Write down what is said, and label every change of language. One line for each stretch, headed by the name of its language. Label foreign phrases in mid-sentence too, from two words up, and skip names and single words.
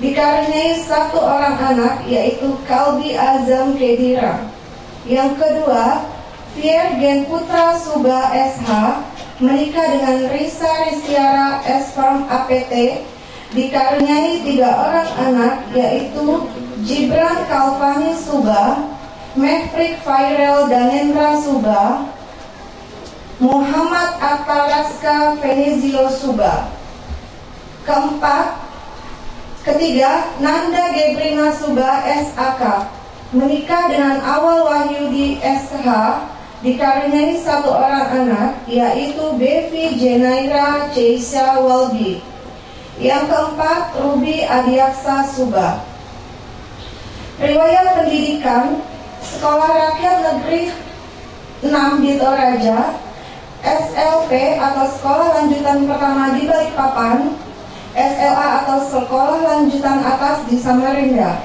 Indonesian: dikaruniai 1 orang anak, yaitu Kalbi Azam Kedira. Yang kedua, Viergen Putra Suba SH menikah dengan Risa Ristiara S. Farm APT, dikaruniai 3 orang anak, yaitu Gibran Kalvani Suba, Mevrik Fairel Danendra Suba, Muhammad Ataraska Venezio Suba. Ketiga, Nanda Gebrina Suba SAK menikah dengan Awal Wahyudi SH, dikaruniai 1 orang anak, yaitu Bevi Jenaira Ceisha Waldi. Yang keempat, Ruby Adiaksa Suba. Riwayat pendidikan: Sekolah Rakyat Negeri 6 di Toraja, SLP atau Sekolah Lanjutan Pertama di Balikpapan, SLA atau Sekolah Lanjutan Atas di Samarinda.